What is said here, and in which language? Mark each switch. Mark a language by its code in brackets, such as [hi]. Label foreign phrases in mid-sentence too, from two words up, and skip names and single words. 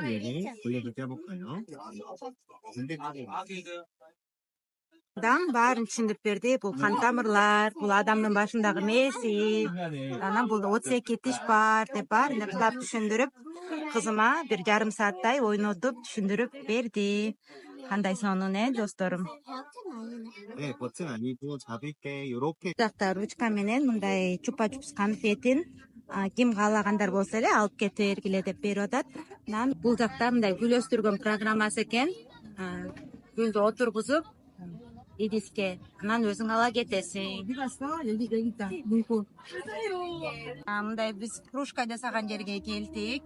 [ky] Баарын түшүндүрүп берди. Бул кан тамырлар, бул адамдын башындагы мээси, анан бул 32 тиш бар деп баарын кытап түшүндүрүп, кызыма 1,5 сааттай ойнотуп түшүндүрүп берди. Кандай сонун досторум. [ko] 버튼 아니고 잡을게 요렇게 [ky] Жакта ручка менен мындай чупа-чупс конфетин ким каалагандар болсо эле алып кетип бергиле деп берип атат. Анан бул жакта мындай гүл өстүргөн программасы экен. Гүлдү отургузуп идиске, анан өзүң ала кетесиң. Мындай биз кружка жасаган жерге келдик.